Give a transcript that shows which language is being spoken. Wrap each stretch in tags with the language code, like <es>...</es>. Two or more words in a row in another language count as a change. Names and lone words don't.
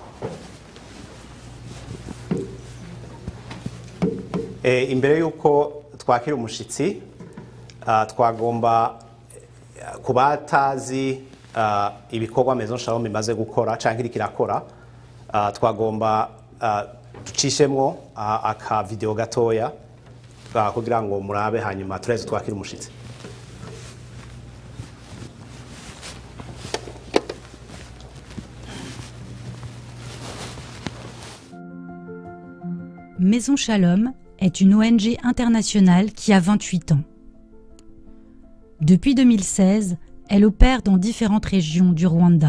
<rn>Imbere yuko twakira umushitsi twagomba ku batazi ibikorwa Maison Shalom imaze gukora cyangwa iriko irakora twagomba ducishemwo aka video gatoya kugira ngo murabe hanyuma tureze twakira umushitsi.</rn> <fr>Maison Shalom est une ONG internationale qui a 28 ans. Depuis 2016, elle opère dans différentes régions du Rwanda.</fr>